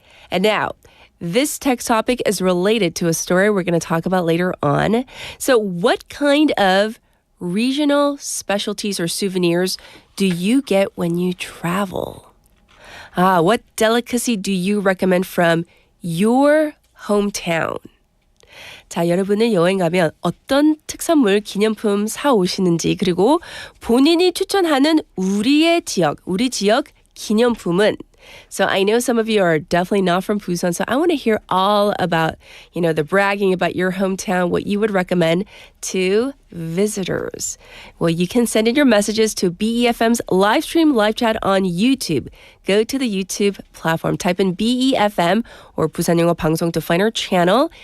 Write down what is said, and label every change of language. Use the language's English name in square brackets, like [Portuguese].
[English] And now, this text topic is related to a story we're going to talk about later on. So what kind of regional specialties or souvenirs do you get when you travel? What delicacy do you recommend from your hometown? [Korean] 자, 여러분은 여행 가면 어떤 특산물, 기념품 사오시는지, 그리고 본인이 추천하는 우리 지역 기념품은. [English] So I know some of you are definitely not from Busan, so I want to hear all about, the bragging about your hometown, what you would recommend to visitors. Well, you can send in your messages to BEFM's live stream live chat on YouTube. Go to the YouTube platform, type in BEFM or 부산영어방송 to find our channel.